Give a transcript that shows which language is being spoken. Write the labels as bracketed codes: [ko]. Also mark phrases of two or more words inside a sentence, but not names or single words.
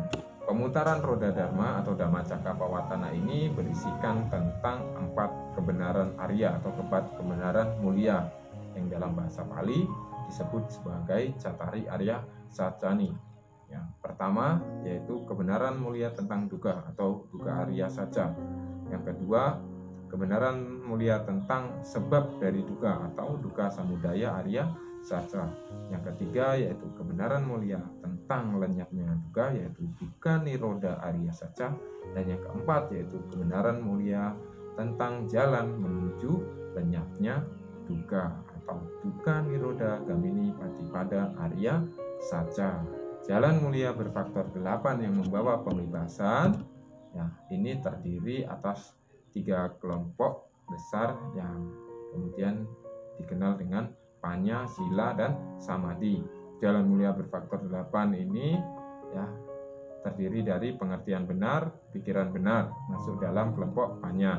[id] Pemutaran roda Dharma atau Dhammacakkappavattana ini berisikan tentang 4 kebenaran Arya atau 4 kebenaran mulia yang dalam bahasa Pali disebut sebagai [pi] Cattari Arya Sacani. [id] Yang pertama yaitu kebenaran mulia tentang dukkha atau [pi] dukkha Arya Saca. [id] Yang kedua, kebenaran mulia tentang sebab dari dukkha atau [pi] dukkha samudaya Arya Saca. [id] Yang ketiga yaitu kebenaran mulia tentang lenyapnya dukkha, yaitu [pi] dukkha nirodha Arya Saca. [id] Dan yang keempat yaitu kebenaran mulia tentang jalan menuju lenyapnya dukkha atau [pi] dukkha nirodha gamini patipada Arya Saca. [id] Jalan mulia berfaktor 8 yang membawa pembebasan, ya, ini terdiri atas 3 kelompok besar yang kemudian dikenal dengan Panya, Sila, dan Samadhi. Jalan mulia berfaktor 8 ini, ya, terdiri dari pengertian benar, pikiran benar, masuk dalam kelompok Panya.